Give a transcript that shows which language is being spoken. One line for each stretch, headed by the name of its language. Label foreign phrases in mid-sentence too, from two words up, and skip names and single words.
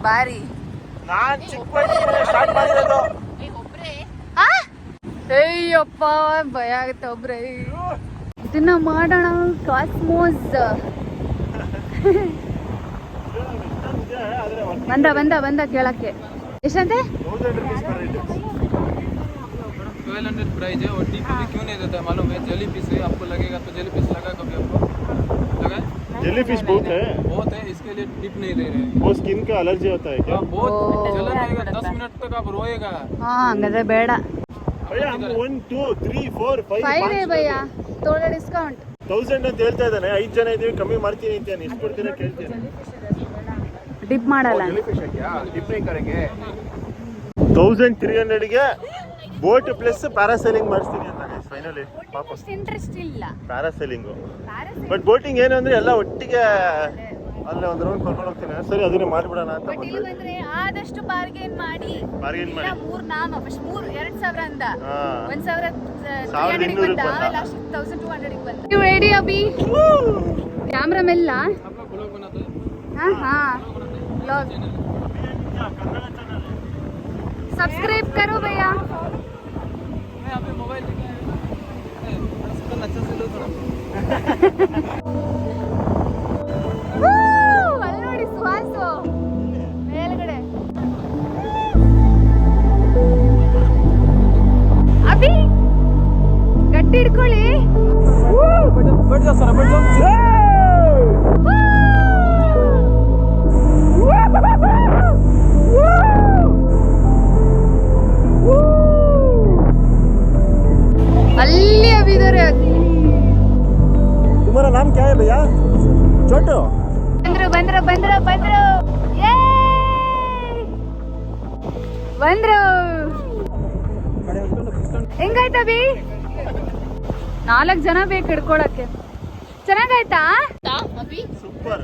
Kannada: ಬಾರಿ ಅಯ್ಯಪ್ಪ ಭಯ ಆಗುತ್ತೆ. ಒಬ್ರೆ ಇದನ್ನ ಮಾಡೋಣ. ಕಾಸ್ಮೋಸ್ ಬಂದ ಕೇಳಕ್ಕೆ ಎಷ್ಟಂತೆ?
Hindi: 1200 प्राइस है। और टिप भी क्यों नहीं देता मालूम है? जेली फिश है, आपको लगेगा तो जेली फिश लगा कभी आपको लगा? जेली फिश बहुत है, इसके लिए टिप नहीं दे रहे। वो स्किन का एलर्जी होता है क्या? बहुत जलन आएगा, 10 मिनट तक आप रोएगा।
Kannada: ಹಂಗಾದ್ರೆ ಬೇಡ ಭಯ್ಯ. 1 2 3 4 5
Hindi: है ಭಯ್ಯ. थोड़ा डिस्काउंट
Kannada: 1000 ಅಂತ ಹೇಳ್ತಾ ಇದ್ದಾನೆ. 5 ಜನ ಇದೀವಿ, ಕಮ್ಮಿ ಮಾಡ್ತೀನಿ ಅಂತಾನೆ. ಎಷ್ಟು ಕೊಡ್ತೀರಾ ಕೇಳ್ತೀನಿ. ಡಿಪ್ ಮಾಡಲ್ಲ.
Hindi: टिप नहीं करेंगे।
Kannada: 1300 ಗೆ
English: boat plus parasailing
Kannada: ಮಾಡಿಸ್ತೀನಿ ಅಂತ ಫೈನಲಿ. ವಾಪಸ್ ಇಂಟ್ರೆಸ್ಟ್ ಇಲ್ಲ ಪ್ಯಾರಾಸೈಲಿಂಗು.
English: but boating
Kannada: ಏನು ಅಂದ್ರೆ ಎಲ್ಲ ಒಟ್ಟಿಗೆ ಅಲ್ಲೇ ಒಂದು ರೌಂಡ್ ಕರ್ಕೊಂಡು ಹೋಗ್ತೀನಿ. ಸರಿ, ಅದನ್ನೇ ಮಾಡಿಬಿಡೋಣ ಅಂತ ಬಂದ್ರೆ ಆದಷ್ಟು ಬಾರ್ಗೇನ್ ಮಾಡಿ. 2000 ಅಂದ 1200 ಲಾಸ್ಟ್ 1200 ಬಂದ.
English: you ready
Hindi: ಅಭಿ?
Kannada: ಕ್ಯಾಮ್ರಾ ಮೆಲ್ಲ
Hindi: हाँ हाँ ब्लॉग सब्सक्राइब करो भैया मैं यहाँ पे मोबाइल अच्छा से लो थोड़ा
Kannada: ಅಲ್ಲಿ ನೋಡಿ ಸುಹಾಸು ಮೇಲ್ಗಡೆ ಅಭಿ ಗಟ್ಟಿ ಹಿಡ್ಕೊಳ್ಳಿ
Hindi: बैठ जाओ सर बैठ जाओ
Kannada: ಅಲ್ಲಿ ಅಭಿದಾರೆ
Hindi: तुम्हारा नाम क्या है भैया छोटू
Kannada: ಬಂದ್ರು ಬಂದ್ರು ಹೆಂಗಾಯ್ತು ಅಭಿ 4 ಜನ ಬೇಕು ಹಿಡ್ಕೊಳಕ್ಕೆ ಚೆನ್ನಾಗಾಯ್ತಾ ಸೂಪರ್